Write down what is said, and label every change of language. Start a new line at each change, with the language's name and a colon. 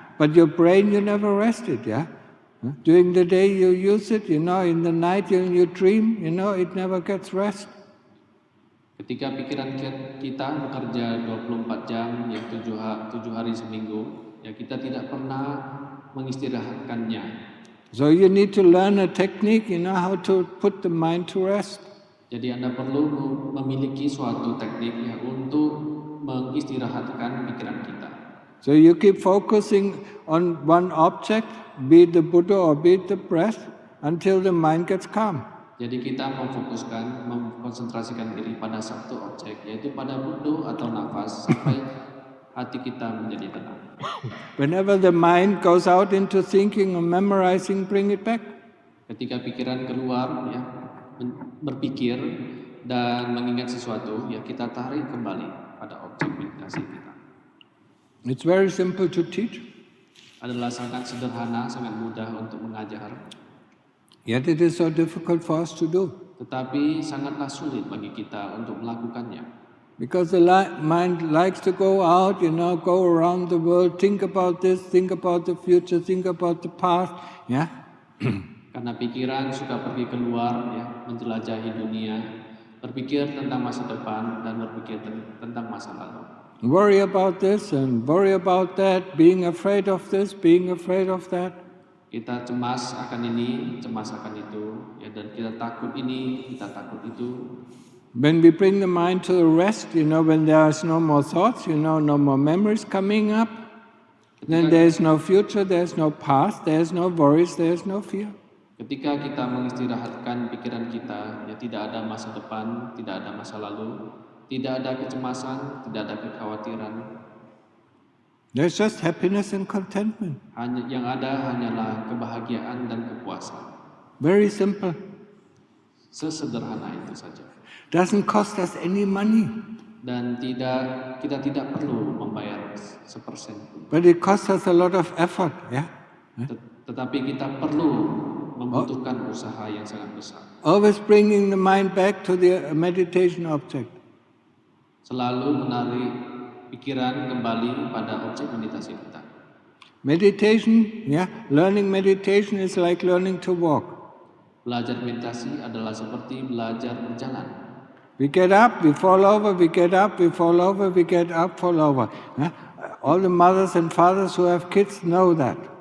English: But your brain, you never rest it, yeah? Huh? During the day you use it, in the night you dream, it never gets rest.
Indonesian: Ketika pikiran kita bekerja 24 jam, ya 7 hari seminggu, ya kita tidak pernah mengistirahatkannya.
English: So you need to learn a technique, how to put the mind to rest.
Indonesian: Jadi Anda perlu memiliki suatu teknik ya untuk mengistirahatkan pikiran kita.
English: So you keep focusing on one object, be it the Buddha or be it the breath, until the mind gets calm.
Indonesian: Jadi kita mengkonsentrasikan diri pada satu objek, yaitu pada Buddha atau nafas, sampai hati kita menjadi tenang.
English: Whenever the mind goes out into thinking or memorizing, bring it back.
Indonesian: Ketika pikiran keluar, ya berpikir dan mengingat sesuatu, ya kita tarik kembali pada objek meditasi kita.
English: It's very simple to teach.
Indonesian: Adalah sangat sederhana, sangat mudah untuk mengajar.
English: Yet it is so difficult for us to do.
Indonesian: Tetapi sangatlah sulit bagi kita untuk melakukannya.
English: Because the mind likes to go out, go around the world, think about this, think about the future, think about the past, yeah.
Indonesian: Karena pikiran suka pergi keluar, ya, menjelajahi dunia, berpikir tentang masa depan dan berpikir tentang masa lalu.
English: Worry about this and worry about that, being afraid of this, being afraid of that.
Indonesian: Kita cemas akan ini, cemas akan itu, ya, dan kita takut ini, kita takut itu.
English: When we bring the mind to the rest, when there is no more thoughts, no more memories coming up, then there is no future, there is no past, there is no worries, there is no fear.
Indonesian: Ketika kita mengistirahatkan pikiran kita, ya tidak ada masa depan, tidak ada masa lalu, tidak ada kecemasan, tidak ada kekhawatiran.
English: There's just happiness and contentment.
Indonesian: Yang ada hanyalah kebahagiaan dan kepuasan.
English: Very simple.
Indonesian: Sesederhana itu saja.
English: Doesn't cost us any money.
Indonesian: Dan kita tidak perlu membayar sepersen pun.
English: But it costs us a lot of effort, yeah.
Indonesian: Tetapi kita perlu membutuhkan usaha yang sangat besar.
English: Always bringing the mind back to the meditation object.
Indonesian: Selalu menarik pikiran kembali pada objek meditasi kita.
English: Meditation, learning meditation is like learning to walk.
Indonesian: Belajar meditasi adalah seperti belajar berjalan.
English: We get up, we fall over, we get up, we fall over, we get up, fall over. All the mothers and fathers who have kids know that.